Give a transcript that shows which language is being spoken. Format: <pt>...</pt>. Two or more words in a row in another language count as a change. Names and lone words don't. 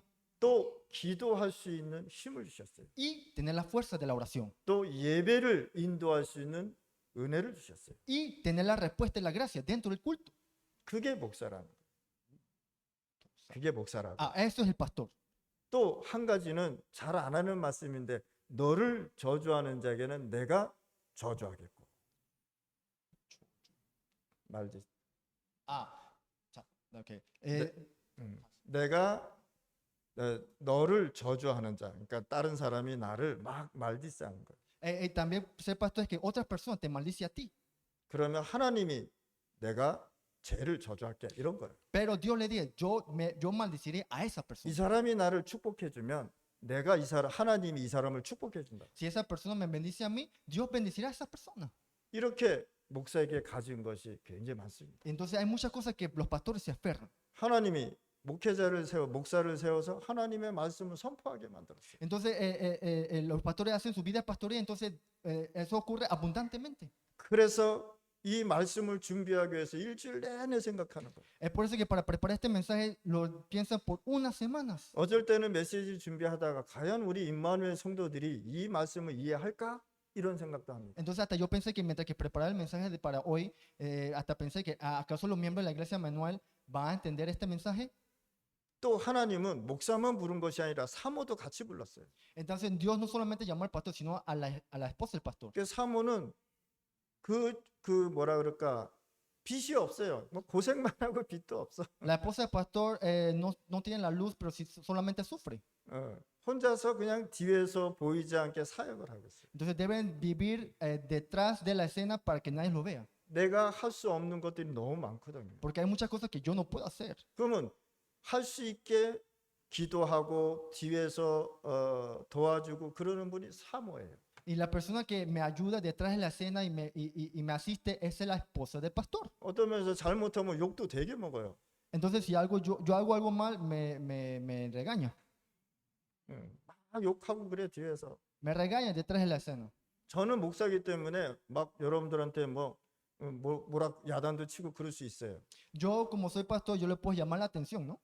<ko>또 기도할 수 있는 힘을 주셨어요.</ko> <es>y tener la fuerza de la oración.</es> <ko>또 예배를 인도할 수 있는 은혜를 주셨어요.</ko> <es>Y tener la respuesta y la gracia dentro del culto.</es> <ko>그게 목사라는 거예요. 그게 목사라고.</ko> <es>Eso es el pastor.</es> <ko>또 한 가지는 잘 안 하는 말씀인데 너를 저주하는 자에게는 내가 저주하겠고. 말지. Okay. 내가 너를 저주하는 자, 그러니까 다른 사람이 나를 막 말디스하는 거예요.</ko> <es>También ser pastor es que otras personas te maldice a ti.</es> <ko>그러면 하나님이 내가 쟤를 저주할게 이런 거예요.</ko> <es>Pero Dios le dice, yo maldeciré a esa 이 persona.</es> <ko>사람이 나를 축복해 주면 내가 하나님이 이 사람을 축복해 준다.</ko> <es>Si esa persona me bendice a mí, Dios bendecirá a esa persona.</es> <ko>이렇게 목사에게 가진 것이 굉장히 많습니다.</ko> <es>Entonces hay muchas cosas que los pastores se aferran.</es> <ko>하나님이 목사를 세워서 하나님의 말씀을 선포하게 만들었어요.</ko> <es>Entonces los pastores hacen su vida pastoral, entonces eso ocurre abundantemente.</es> <ko>그래서 이 말씀을 준비하기 위해서 일주일 내내 생각하는 거예요.</ko> <es>Es por eso que para preparar este mensaje lo piensan por unas semanas.</es> <ko>어쩔 때는 메시지 준비하다가 과연 우리 임마누엘 성도들이 이 말씀을 이해할까? 이런 생각도 합니다.</ko> <es>Entonces hasta yo pensé que mientras que preparaba el mensaje para hoy, hasta pensé que ¿acaso los miembros de la iglesia Manuel van a entender este mensaje?</es> <ko>또 하나님은 목사만 부른 것이 아니라 사모도 같이 불렀어요.</ko> <es>Entonces Dios no solamente llamó al pastor, sino a la esposa del pastor.</es> <ko>그 사모는 그 뭐라 그럴까 빚이 없어요. 뭐 고생만 하고 빚도 없어.</ko> <es>La esposa del pastor no tiene la luz, pero sí solamente sufre.</es> <ko>혼자서 그냥 뒤에서 보이지 않게 사역을 하고 있어요.</ko> <es>Entonces deben vivir detrás de la escena para que nadie lo vea.</es> <ko>내가 할 수 없는 것들이 너무 많거든요.</ko> <es>Porque hay muchas cosas que yo no puedo hacer.</es> <ko>그러면 할 수 있게 기도하고 뒤에서 도와주고 그러는 분이 사모예요.</ko> <es>Y la persona que me ayuda detrás de la escena y me asiste es la esposa del pastor.</es> <ko>어떤 면에서 잘못하면 욕도 되게 먹어요.</ko> <es>Entonces si yo hago algo mal, me regaña.</es> <ko>막 욕하고 그래 뒤에서.</ko> <es>Me regaña detrás de la escena.</es> <ko>저는 목사기 때문에 막 여러분들한테 뭐라 야단도 치고 그럴 수 있어요.</ko> <es>Yo como soy pastor, yo le puedo llamar la atención, ¿no?</es>